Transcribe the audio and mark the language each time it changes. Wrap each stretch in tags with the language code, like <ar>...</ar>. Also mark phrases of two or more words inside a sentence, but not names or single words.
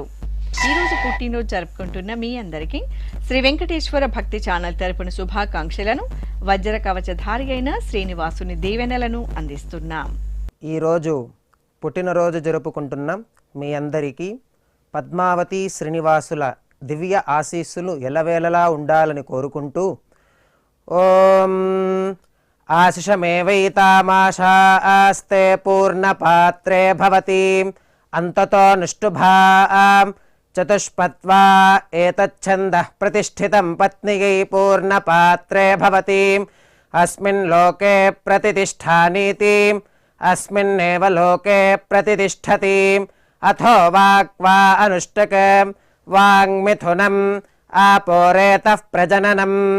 <te>ఈరోజు పుట్టినరోజు జరుపుకుంటున్న మీ అందరికీ శ్రీ వెంకటేశ్వర భక్తి ఛానల్ తరపున శుభాకాంక్షలను, వజ్ర కవచధారి అయిన శ్రీనివాసుని దీవెనలను అందిస్తున్నాం. ఈరోజు పుట్టినరోజు జరుపుకుంటున్నాం మీ అందరికీ పద్మావతి శ్రీనివాసుల దివ్య ఆశీస్సులు ఎలవేళలా ఉండాలని కోరుకుంటూ ఓం</te> <sa>आशिषमेवैतामाशास्ते पूर्णपात्रे भवति अन्ततो निष्टुभां चतुष्पत्वा एतच्छन्दः प्रतिष्ठितं पत्न्यै पूर्णपात्रे भवति अस्मिन् लोके प्रतिष्ठानीति अस्मिन्नेव लोके प्रतिष्ठति अथो वाक्वा अनुष्टक वाङ्मिथुनम् आपोरेतः प्रजननं</sa>